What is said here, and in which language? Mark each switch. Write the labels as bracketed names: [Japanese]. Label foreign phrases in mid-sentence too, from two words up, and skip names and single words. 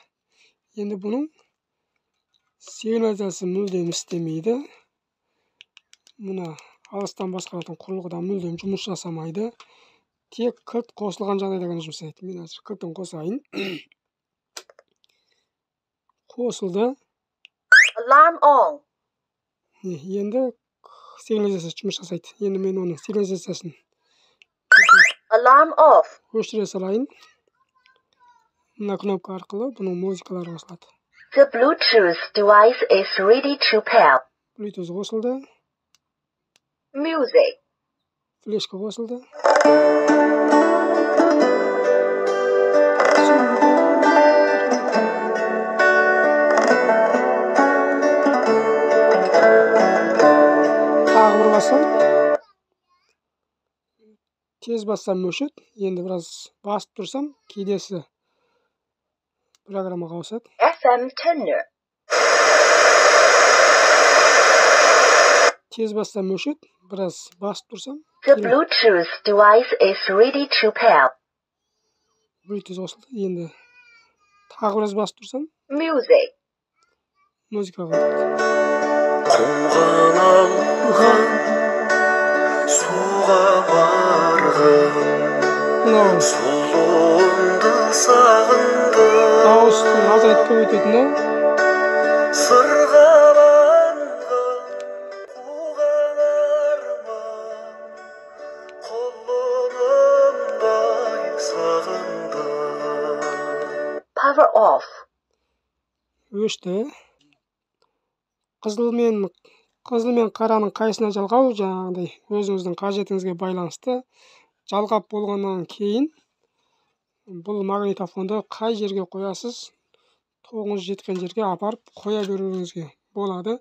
[Kazakh] Енді бұның сигнализациясы мүлдем істемейді. Мына алыстан басқаратын құрылғыда мүлдем жұмыс жасамайды. Тек кілт қосылған жағдайда ғана жұмыс жасайды. Мен қазір кілтін қосайын. Қосылды. [English] Alarm on. [Kazakh] Енді сигнализациясы жұмыс жасайды. Енді мен оның сигнализациясын [English] Alarm off. [Kazakh] өшіре салайын. Мына кнопка арқылы бұның музыкалары қосылады. [English] The Bluetooth device is ready to pair. [Kazakh] Bluetooth қосылды. [English] Music. [Kazakh] Флешка қосылды. Тағы бір бассам. Тез бассам өшеді. Енді біраз басып тұрсам, кейдесі программаға ауысады. [English] FM tenor. [Kazakh] Тез бассам өшеді, біраз басып тұрсам. [English] The Bluetooth device is ready to pair. [Kazakh] Bluetooth қосылды. Енді тағы біраз басып тұрсам. [English] Music. [Kazakh] Музыкаға өтеді. Қуған алған суға барған сұлуымды сағындым. Дауыстың азайтып көбейтетіні. Сырғаланған қуған арман құлынымдай сағындым. [English] Power off. [Kazakh] Өшті. Қызыл мен қараның қайсына жалғау, жаңағыдай өзіңіздің қажетіңізге байланысты. Жалғап болғаннан кейін бұл магнитофонды қай жерге қоясыз, тоғыңыз жеткен жерге апарып қоя беруіңізге болады.